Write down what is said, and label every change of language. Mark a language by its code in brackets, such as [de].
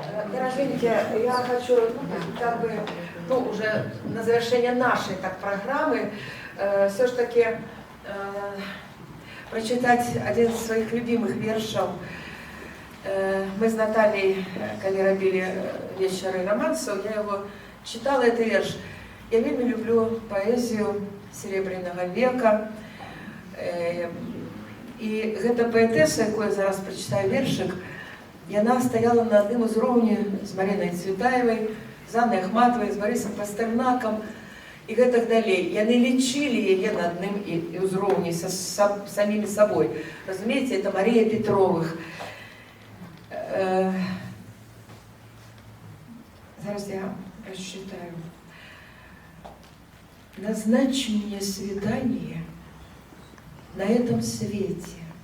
[ru] Дорогие, я хочу уже на завершение нашей программы все-таки прочитать один из своих любимых вершов. Мы с Натальей, когда робили вечеры романсов, я его читала, этот верш. Я вельми люблю поэзию Серебряного века. [be] І гэта паэтэса, якую я зараз прачытаю вершык, яна стаяла на адным узроўні з Марінай Цветаевай, з Аннай Ахматовай, з Барысам Пастернакам і гэтак далей. Яны лічылі яе на адным узроўні са самімі сабой. Разумееце, это Марія Петровых. Зараз я прочитаю. [ru] Назначь мне свидание на этом свете.